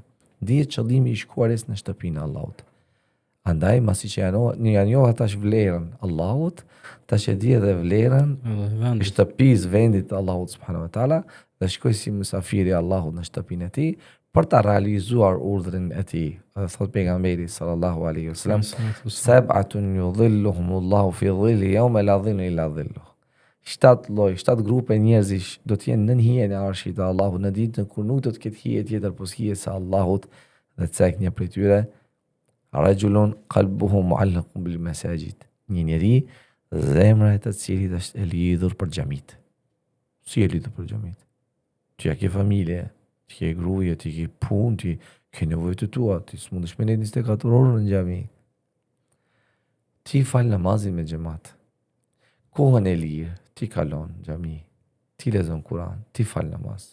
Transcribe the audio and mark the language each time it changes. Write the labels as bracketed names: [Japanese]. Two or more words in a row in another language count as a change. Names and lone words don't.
[Albanian] Dihet qëllimi i shkuarjes në shtëpinë e Allahut. Andaj, masi që janë tash vlerën Allahut, tash e di edhe vlerën shtëpisë vendit Allahut [Arabic] سبحانه وتعالى, [Albanian] dhe shkoj si mysafiri Allahut në shtëpinë e tij për ta realizuar urdhrin e tij. Dhe thot pejgamberi [Arabic] صلى الله عليه وسلم سبعة يظلهم الله في ظل يوم لا ظل إلا ظله. [Albanian] 7 grupe njerëzish do të jenë nën hijen e arshit të Allahut në ditën kur nuk do të ketë hije tjetër pos hije sa Allahut, dhe cek një prej tyre [Arabic] رجل قلبه معلق بالمساجد. [Albanian] Një njeri zemra e të cilit është e lidhur për xhamit. Si e lidhur për xhamit? Ti ke familje, ti ke gruaje, ti ke punë, ti ke nevojët e tua, ti s'mundesh me 24 orë në xhami. Ti fal namazin me xhamat. Kohën e lirë, ti kalon xhami, ti lexon Kur'an, ti fal namaz.